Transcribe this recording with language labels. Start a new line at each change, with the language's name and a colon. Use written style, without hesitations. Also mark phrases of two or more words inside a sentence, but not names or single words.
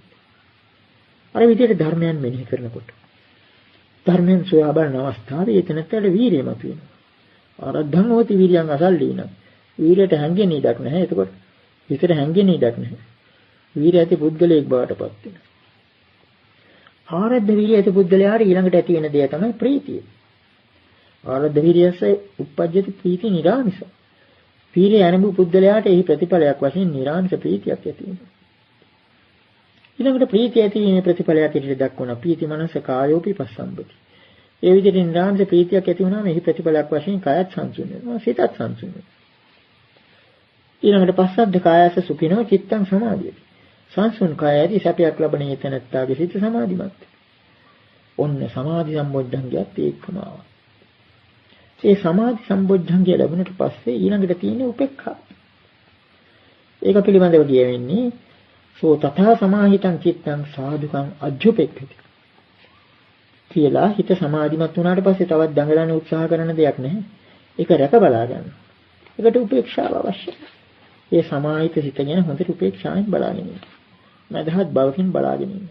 Sinhala: අර විදිහට ධර්මයන් මෙනෙහි කරනකොට ධර්මයන් සොයා බලන අවස්ථාවේ එතනට වීරිය මතුවෙනවා.
Pali: ආරද්ධං හෝති වීර්යං අසල්ලීන.
Sinhala: වීරයට හැංගෙන ඉඩක් නැහැ. එතකොට හිතට හැංගෙන ඉඩක් නැහැ. වීරය ඇති පුද්ගලයෙක් බවට පත් වෙනවා. ආරද්ධ වීර්ය ඇති පුද්ගලයාට ඊළඟට ඇති වෙන දේ තමයි ප්‍රීතිය.
Pali: ආරද්ධ වීර්යස උප්පජ්ජති ප්‍රීති නිරාමිස.
Sinhala: වීර්ය අනුභව පුද්ගලයාට එහි ප්‍රතිඵලයක් වශයෙන් නිරාමිස ප්‍රීතියක් ඇති වෙනවා. ඊළඟට ප්‍රීතිය ඇති වීමේ ප්‍රතිඵලයක් ඇටියට දක්වන
Pali: ප්‍රීති මනස කායෝපි පස්සම්බති.
Sinhala: ඒ විදිහට නිරාමිස ප්‍රීතියක් ඇති වුණාම එහි ප්‍රතිඵලයක් වශයෙන් කායත් සංසුන් වෙනවා, සිතත් සංසුන් වෙනවා.
Pali: ඊළඟට පස්සද්ද කායස සුඛිනෝ චිත්තං සමාධියති.
Sinhala: සංසුන් කායයේදී සැපයක් ලබන හේතනත්තාගේ සිත සමාධිමත්. ඔන්න සමාධි සම්බොජ්ජංගයත් ඒකම ආවා. ඒ සමාධි සම්බොජ්ජංගය ලැබුණට පස්සේ ඊළඟට තියෙන උපේක්ඛා. ඒක පිළිබඳව කියවෙන්නේ
Pali: සෝ තථා සමාහිතං චිත්තං සාදුකං අජ්ජුපෙක්ඛති.
Sinhala: කියලා හිත සමාධිමත් වුණාට පස්සේ තවත් දඟලන්න උත්සාහ කරන දෙයක් නැහැ. ඒක රැක බලා ගන්න. ඒකට උපේක්ෂාව අවශ්‍යයි. ඒ සමාහිත සිත ගැන හොඳට උපේක්ෂාවෙන් බලාගෙන ඉන්න. මදහත් බවකින් බලාගෙන ඉන්න.